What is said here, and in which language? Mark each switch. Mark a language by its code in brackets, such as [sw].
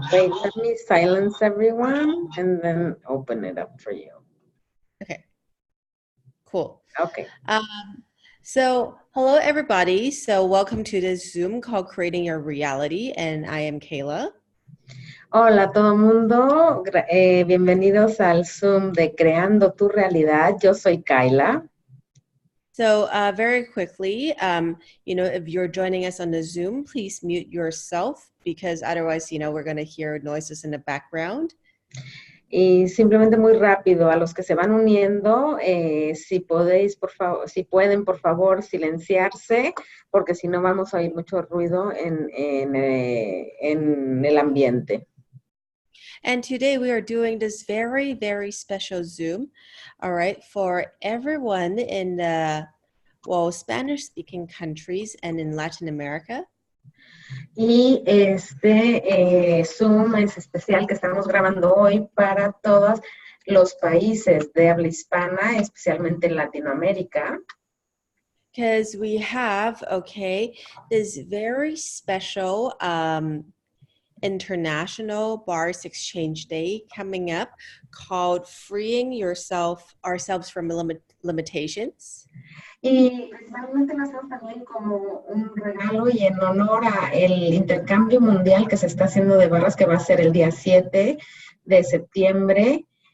[en] Wait, let me silence everyone and then open it up for you. okay, cool. Okay. So hello everybody, so welcome to this Zoom called Creating Your Reality, and I am Kayla. [es] Hola a todo mundo, bienvenidos al Zoom de Creando tu Realidad. Yo soy Kayla. [en] So very quickly, if you're joining us on the Zoom, please mute yourself because otherwise, we're going to hear noises in the background. [es] Y simplemente muy rápido, a los que se van uniendo, si podéis, por favor, si pueden, por favor, silenciarse, porque si no vamos a oír mucho ruido en el ambiente. [en] And today we are doing this very, very special Zoom, all right, for everyone in the, Spanish-speaking countries and in Latin America. [es] Y este Zoom es especial que estamos grabando hoy para todos los países de habla hispana, especialmente en Latinoamérica. [en] Because we have, this very special International Bars Exchange Day coming up called Freeing Ourselves from Limitations. [es] Y principalmente lo hacemos también como un regalo y en honor a el intercambio mundial que se está haciendo de barras, que va a ser el día 7 de septiembre.